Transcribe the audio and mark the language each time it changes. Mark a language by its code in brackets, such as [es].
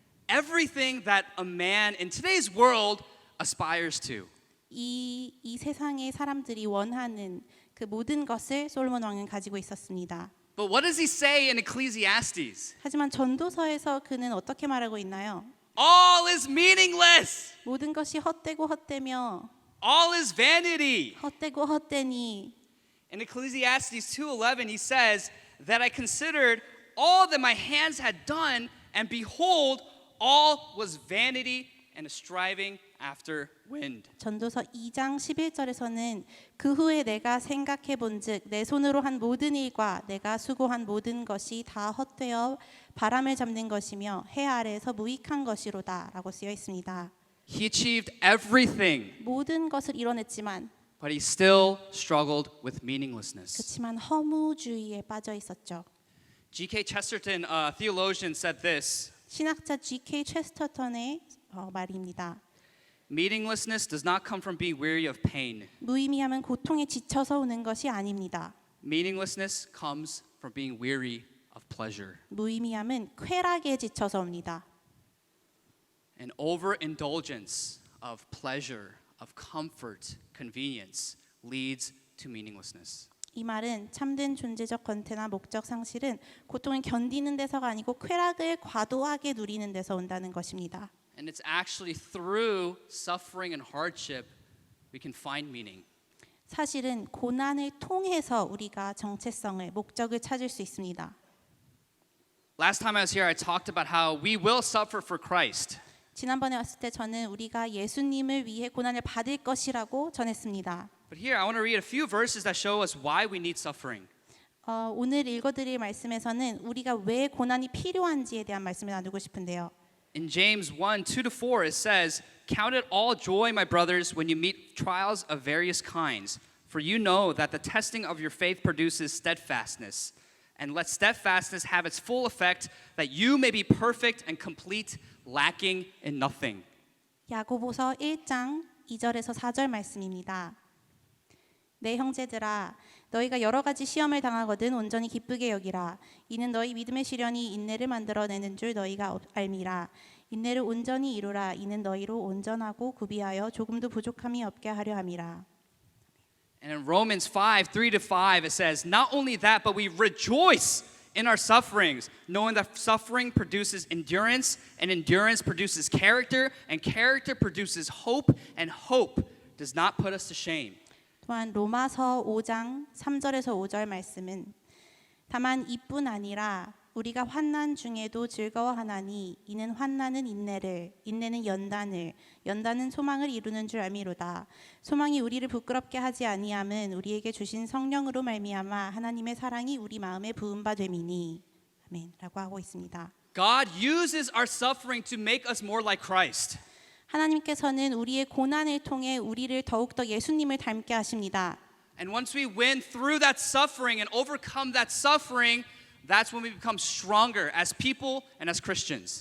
[en] everything that a man in today's world aspires to. [ko] 이 세상의 사람들이 원하는 그 모든 것을 솔로몬 왕은 가지고 있었습니다. [en] But what does he say in Ecclesiastes? [ko] 하지만 전도서에서 그는 어떻게 말하고 있나요? [en] All is meaningless. [ko] 모든 것이 헛되고 헛되며 [en] All is vanity. [ko] 헛되고 헛되니 [en] In Ecclesiastes 2:11 he says that I considered all that my hands had done, and behold, all was vanity and a striving after wind. [ko] 전도서 2장 11절에서는 그 후에 내가 생각해 본즉 내 손으로 한 모든 일과 내가 수고한 모든 것이 다 헛되어 바람을 잡는 것이며 해 아래에서 무익한 것이로다라고 쓰여 있습니다. [en] He achieved everything, [ko] 모든 것을 이뤄냈지만 [en] but he still struggled with meaninglessness. [ko] 그렇지만 허무주의에 빠져 있었죠. [en] G.K. Chesterton, a theologian, said this: [ko] 신학자 G.K. 체스터턴의 말입니다. [en] meaninglessness does not come from being weary of pain. [ko] 무의미함은 고통에 지쳐서 오는 것이 아닙니다. [en] Meaninglessness comes from being weary of pleasure. [ko] 무의미함은 쾌락에 지쳐서 옵니다. [en] An overindulgence of pleasure, of comfort, convenience leads to meaninglessness. [ko] 이 말은 참된 존재적 권태나 목적 상실은 고통을 견디는 데서가 아니고 쾌락을 과도하게 누리는 데서 온다는 것입니다. [en] And it's actually through suffering and hardship we can find meaning. [ko] 사실은 고난을 통해서 우리가 정체성을, 목적을 찾을 수 있습니다. [en] Last time I was here, I talked about how we will suffer for Christ. [ko] 지난번에 왔을 때 저는 우리가 예수님을 위해 고난을 받을 것이라고 전했습니다. [en] But here, I want to read a few verses that show us why we need suffering. [ko] 오늘 읽어드릴 말씀에서는 우리가 왜 고난이 필요한지에 대한 말씀을 나누고 싶은데요. [en] In James 1:2-4, it says, "Count it all joy, my brothers, when you meet trials of various kinds, for you know that the testing of your faith produces steadfastness. And let steadfastness have its full effect, that you may be perfect and complete, lacking in nothing." [ko] 야고보서 1장 2절에서 4절 말씀입니다. 내 형제들아 너희가 여러 가지 시험을 당하거든 온전히 기쁘게 여기라. 이는 너희 믿음의 시련이 인내를 만들어내는 줄 너희가 알미라. 인내를 온전히 이루라. 이는 너희로 온전하고 구비하여 조금도 부족함이 없게 하려 함이라. [en] And in Romans 5:3-5, it says, "Not only that, but we rejoice in our sufferings, knowing that suffering produces endurance, and endurance produces character, and character produces hope, and hope does not put us to shame." [ko] 또한 로마서 5장 3절에서 5절 말씀은 다만 이뿐 아니라 우리가 환난 중에도 즐거워하나니 이는 환난은 인내를 인내는 연단을 연단은 소망을 이루는 줄 알미로다. 소망이 우리를 부끄럽게 하지 아니함은 우리에게 주신 성령으로 말미암아 하나님의 사랑이 우리 마음에 부은 바 됨이니. 아멘라고 하고 있습니다. [en] God uses our suffering to make us more like Christ. [ko] 하나님께서는 우리의 고난을 통해 우리를 더욱더 예수님을 닮게 하십니다. [en] And once we win through that suffering and overcome that suffering, that's when we become stronger as people and as Christians.